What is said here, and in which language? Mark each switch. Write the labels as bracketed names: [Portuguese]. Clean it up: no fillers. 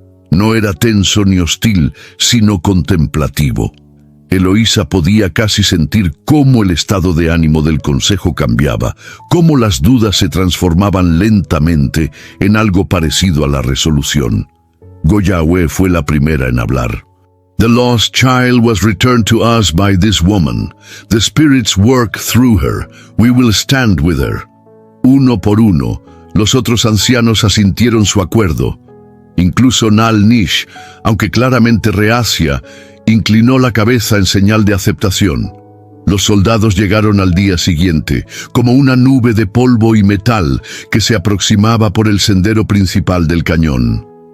[Spanish] No era tenso ni hostil, sino contemplativo. Eloísa podía casi sentir cómo el estado de ánimo del consejo cambiaba, cómo las dudas se transformaban lentamente en algo parecido a la resolución. Goyawe fue la primera en hablar. [English] «The lost child was returned to us by this woman. The spirits work through her. We will stand with her». [Spanish] Uno por uno, los otros ancianos asintieron su acuerdo. Incluso Nal Nish, aunque claramente reacia, inclinó la cabeza en señal de aceptación. Los soldados llegaron al día siguiente, como una nube de polvo y metal que se aproximaba por el sendero principal del cañón.